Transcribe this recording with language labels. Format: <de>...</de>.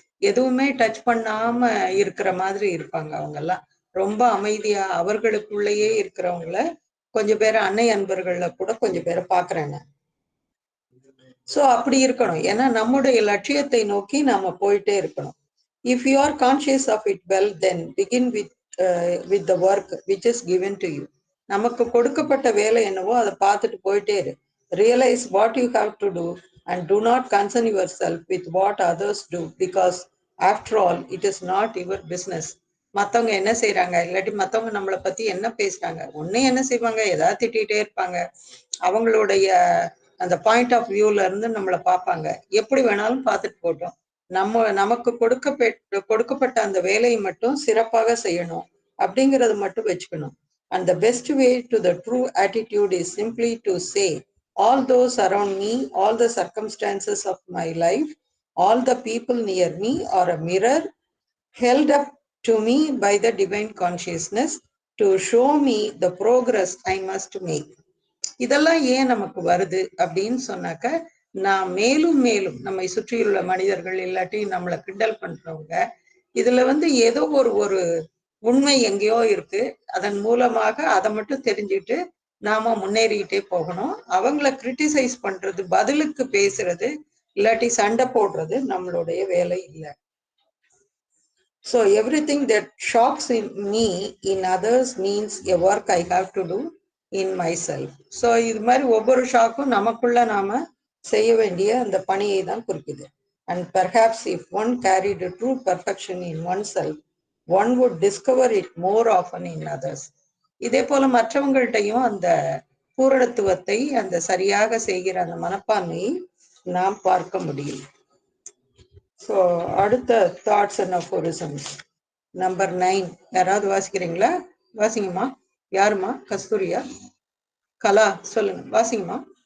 <ta>எதுவுமே டச் பண்ணாம இருக்கிற மாதிரி இருப்பாங்க அவங்க எல்லாம், ரொம்ப அமைதியா அவர்களுக்குள்ளேயே இருக்கிறவங்கள கொஞ்சம் பேர் அன்னை அன்பர்கள்ல கூட கொஞ்சம் பேரை பாக்குறேன். சோ அப்படி இருக்கணும். ஏன்னா நம்முடைய லட்சியத்தை நோக்கி நாம போயிட்டே இருக்கணும்.</ta> <en>If you are conscious of it well, then begin with the work which is given to you.</en> <ta>நமக்கு கொடுக்கப்பட்ட வேலை என்னவோ அதை பார்த்துட்டு போயிட்டே இரு.</ta> <en>Realize what you have to do and do not concern yourself with what others do, because after all it is not your business.</en> <ta>மத்தவங்க என்ன செய்யறாங்க, இல்லாட்டி மத்தவங்க நம்மளை பத்தி என்ன பேசுறாங்க, ஒன்னே என்ன செய்வாங்க, ஏதாவது திட்டிகிட்டே இருப்பாங்க. அவங்களுடைய அந்த பாயிண்ட் ஆஃப் வியூல இருந்து நம்மளை பார்ப்பாங்க. எப்படி வேணாலும் பார்த்துட்டு போட்டோம், நமக்கு கொடுக்கப்பட்ட அந்த வேலையை மட்டும் சிறப்பாக செய்யணும் அப்படிங்கறது மட்டும் வச்சுக்கணும்.</ta> <en>And the best way to the true attitude is simply to say, all those around me, all the circumstances of my life, all the people near me are a mirror held up to me by the divine consciousness to show me the progress I must make.</en> <ta>இதெல்லாம் ஏன் நமக்கு வருது அப்படின்னு சொன்னாக்க, நான் மேலும் மேலும் நம்மை சுற்றியுள்ள மனிதர்கள் இல்லாட்டி நம்மளை கிண்டல் பண்றவங்க இதுல ஏதோ ஒரு உண்மை எங்கேயோ இருக்கு, அதன் மூலமாக அதை மட்டும் தெரிஞ்சுட்டு நாம முன்னேறிக்கிட்டே போகணும். அவங்கள கிரிட்டிசைஸ் பண்றது, பதிலுக்கு பேசுறது இல்லாட்டி சண்டை போடுறது நம்மளுடைய வேலை இல்லை.</ta> <en>So everything that shocks me in others means a work I have to do in myself.</en> <ta>So இது மாதிரி ஒவ்வொரு ஷாக்கும் நமக்குள்ள நாம செய்ய வேண்டிய அந்த பணியை தான் குறிக்குது.</ta> <en>And perhaps if one carried a true perfection in oneself, one would discover it more often in others.</en> <ta>இதே போல மற்றவங்கள்ட்டையும் அந்த பூரணத்துவத்தை, அந்த சரியாக செய்கிற அந்த மனப்பான்மையை நாம் பார்க்க முடியும். ஸோ அடுத்த தாட்ஸ் அண்ட் அஃபோரிசம்ஸ் நம்பர் 9 யாராவது வாசிக்கிறீங்களா? வாசிங்கம்மா. யாருமா? கஸ்தூரியா? கலா சொல்லுங்க, வாசிங்கம்மா.</ta>